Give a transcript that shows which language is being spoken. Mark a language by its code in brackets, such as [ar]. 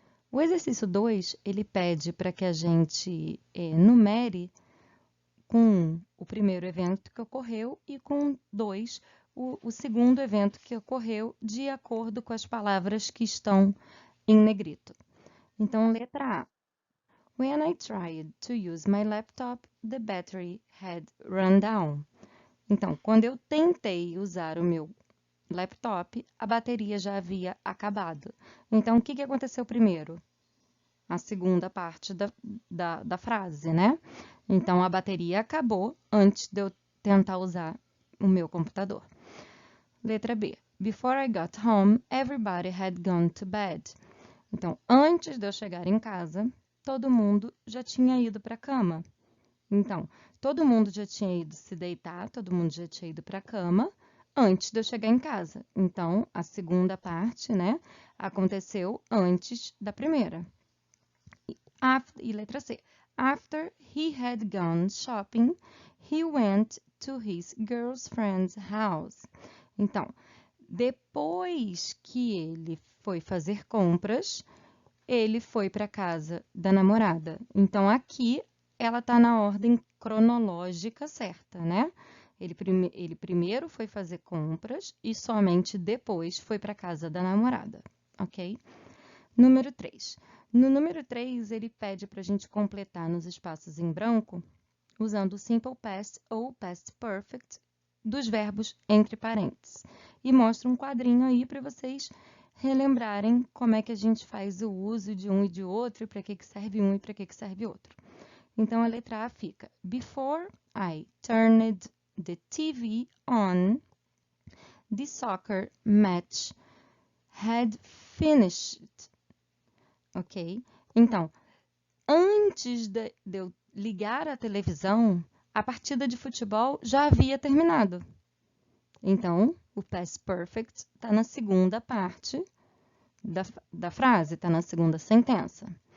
[pt] O exercício 2, ele pede para que a gente numere com o primeiro evento que ocorreu e com 2, o segundo evento que ocorreu, de acordo com as palavras que estão em negrito. Então, letra A. [en] When I tried to use my laptop, the battery had run down. [pt] Então, quando eu tentei usar o meu laptop, a bateria já havia acabado. Então, o que aconteceu primeiro? A segunda parte da frase, né? Então, a bateria acabou antes de eu tentar usar o meu computador. Letra B. [en] Before I got home, everybody had gone to bed. [pt] Então, antes de eu chegar em casa, todo mundo já tinha ido para a cama. Então, todo mundo já tinha ido se deitar, todo mundo já tinha ido para a cama antes de eu chegar em casa. Então, a segunda parte, né, aconteceu antes da primeira. E letra C. [en] After he had gone shopping, he went to his girlfriend's house. [pt] Então, depois que ele foi fazer compras, ele foi para a casa da namorada. Então, aqui ela está na ordem cronológica certa, né? Ele primeiro foi fazer compras e somente depois foi para a casa da namorada, ok? Número 3. No número 3, ele pede para a gente completar nos espaços em branco usando o simple past ou past perfect dos verbos entre parênteses. E mostra um quadrinho aí para vocês relembrarem como é que a gente faz o uso de um e de outro, e para que serve um e para que serve outro. Então, a letra A fica: [en] Before I turned the TV on, the soccer match had finished. Ok? [pt] Então, antes de eu ligar a televisão, a partida de futebol já havia terminado. Então, o past perfect está na segunda parte da frase, está na segunda sentença.